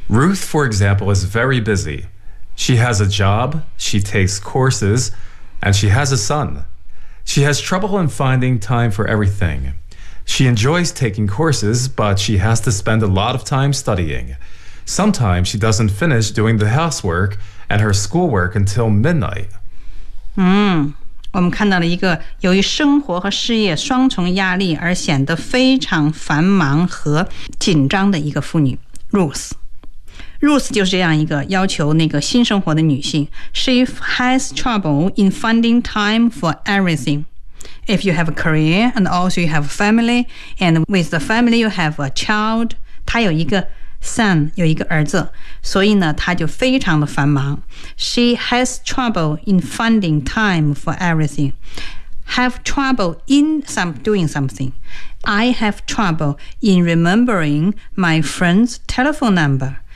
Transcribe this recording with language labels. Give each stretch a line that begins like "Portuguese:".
English: Ruth for example is very busy， she has a job， she takes courses， and she has a sonShe has trouble in finding time for everything. She enjoys taking courses, but she has to spend a lot of time studying. Sometimes she doesn't finish doing the housework and her schoolwork until midnight.
Chinese: 我们看到了一个由于生活和事业双重压力而显得非常繁忙和紧张的一个妇女 ,Ruth. Ruth 就是这样一个要求那个新生活的女性。
English: She has trouble in finding time for everything. If you have a career and also you have a family, and with the family you have a child.
Chinese: 她有一个 son, 有一个儿子，所以呢她就非常的繁忙。
English: She has trouble in finding time for everything. Have trouble in doing something. I have trouble in remembering my friend's telephone number.